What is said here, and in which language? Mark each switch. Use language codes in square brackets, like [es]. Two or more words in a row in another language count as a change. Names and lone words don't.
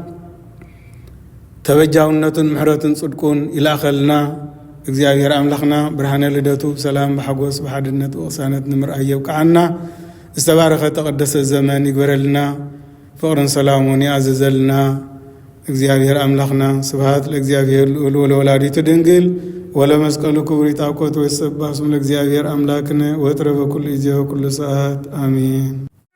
[ti] ተበጃውነቱን ምሕረቱን ጽድቁን ይላኸልና። እግዚአብሔር አምላኽና ብርሃነ ልደቱ ብሰላም ብሓጎስ ብሓድነት ወቅሳነት ንምርአይ የብቃዓና። ዝተባረኸ ተቀደሰ ዘመን ይግበረልና። ፍቅርን ሰላሙን ያዘዘልና። እግዚአብሔር አምላኽና [gez] ስብሐት ለእግዚአብሔር ልዑል ወለወላዲቱ ድንግል ወለመስቀሉ ክቡር ይጣቆት ወይሰባህ ስሙ ለእግዚአብሔር አምላክነ ወትረ በኩሉ ጊዜ ወኩሉ ሰዓት [ti] አሜን።